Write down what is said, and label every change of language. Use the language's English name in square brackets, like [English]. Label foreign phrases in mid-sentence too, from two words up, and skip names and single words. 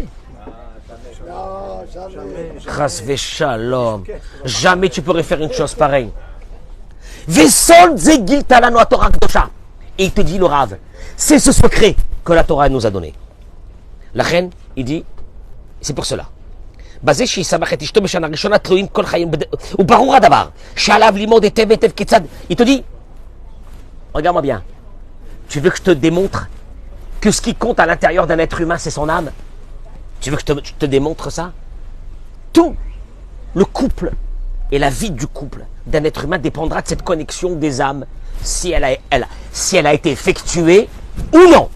[French] Non, jamais. [Hebrew] חס ושלום. [French] Jamais tu pourrais faire une chose pareille. Vesol zegil talano Torah kdosha. Et il te dit le Rav, c'est ce secret que la Torah nous a donné. La reine, il dit, c'est pour cela. [Hebrew] בזה שישמח את אשתו בשנה ראשונה תלויים כל חיים וברור הדבר שעליו לימוד היטב היטב כיצד. [French] Il te dit, regarde-moi bien, tu veux que je te démontre que ce qui compte à l'intérieur d'un être humain c'est son âme? Tu veux que je te démontre ça? Tout le couple et la vie du couple d'un être humain dépendra de cette connexion des âmes, si elle a été effectuée ou non.